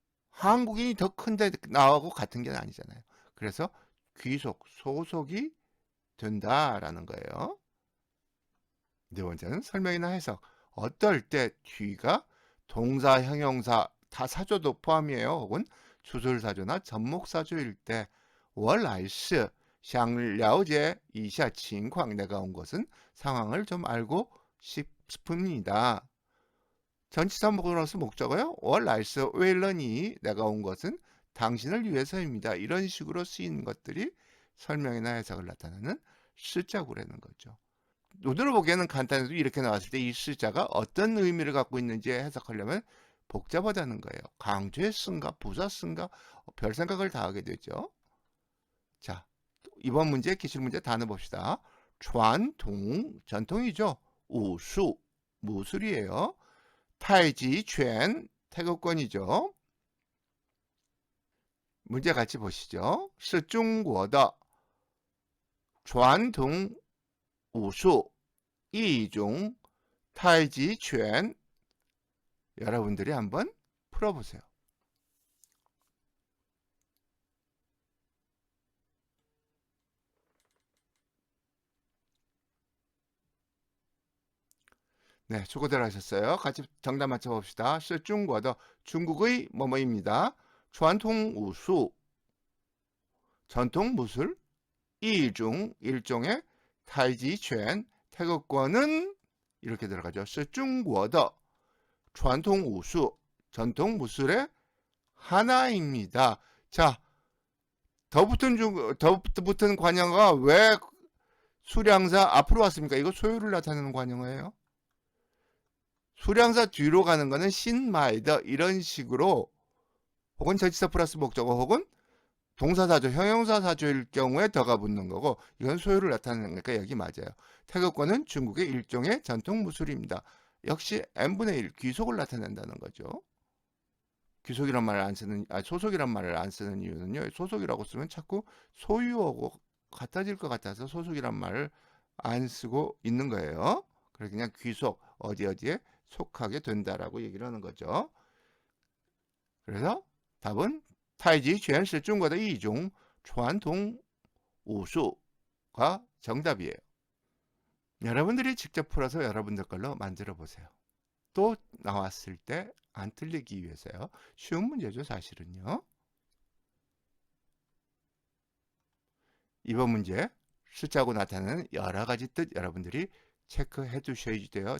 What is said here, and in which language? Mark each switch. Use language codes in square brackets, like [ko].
[ko] 한국인이 더 큰데 나하고 같은 게 아니잖아요. 그래서 귀속, 소속이 된다라는 거예요. 네 번째는 설명이나 해석. 어떨 때 뒤가 동사, 형용사, 다 사조도 포함이에요. 혹은 주술사조나 접목사조일 때 [zh] 我来是想了解一下情况. [ko] 내가 온 것은 상황을 좀 알고 싶습니다. 전치사 플러스 목적어요. [zh] 我来是为了你. [ko] 내가 온 것은 당신을 위해서입니다. 이런 식으로 쓰이는 것들이 설명이나 해석을 나타내는 시자구라는 거죠. 눈으로 보기에는 간단해도 이렇게 나왔을 때 이 시자가 어떤 의미를 갖고 있는지 해석하려면 복잡하다는 거예요. 강조의 쓴가 부사 쓴가 별 생각을 다 하게 되죠. 자, 이번 문제 기출문제 단어 봅시다. 传统 전통이죠. 우수 무술이에요. 타이지拳 태극권이죠. 문제 같이 보시죠. [zh] 是中国的传统武术一种 타이지拳. [ko] 여러분들이 한번 풀어보세요. 네, 수고들 하셨어요. 같이 정답 맞춰봅시다. [zh] 是中国的 [ko] 중국의 뭐뭐입니다. 传统武术 전통 무술 一种 일종의 타이지拳 태극권은 이렇게 들어가죠. [zh] 是中国的传统武术 [ko] 전통 무술의 하나입니다. 자, 더 붙은 관형어가 왜 수량사 앞으로 왔습니까? 이거 소유를 나타내는 관형어예요. 수량사 뒤로 가는 거는 신마이더 이런 식으로 혹은 전치사 플러스 목적어 혹은 동사사조, 형용사사조일 경우에 더가 붙는 거고 이건 소유를 나타내는 거니까 여기 맞아요. 태극권은 중국의 일종의 전통 무술입니다. 역시 n분의 1 귀속을 나타낸다는 거죠. 귀속이란 말을 안 쓰는 소속이란 말을 안 쓰는 이유는요. 소속이라고 쓰면 자꾸 소유하고 같아질 것 같아서 소속이란 말을 안 쓰고 있는 거예요. 그래서 그냥 귀속 어디에 속하게 된다라고 얘기를 하는 거죠. 그래서 답은 [zh] 太极拳是中国的一种传统武术 [ko] 가 정답이에요. 여러분들이 직접 풀어서 여러분들 걸로 만들어 보세요. 또 나왔을 때 안 틀리기 위해서요. 쉬운 문제죠, 사실은요. 이번 문제 숫자고 나타나는 여러 가지 뜻 여러분들이 체크해 두셔야 돼요.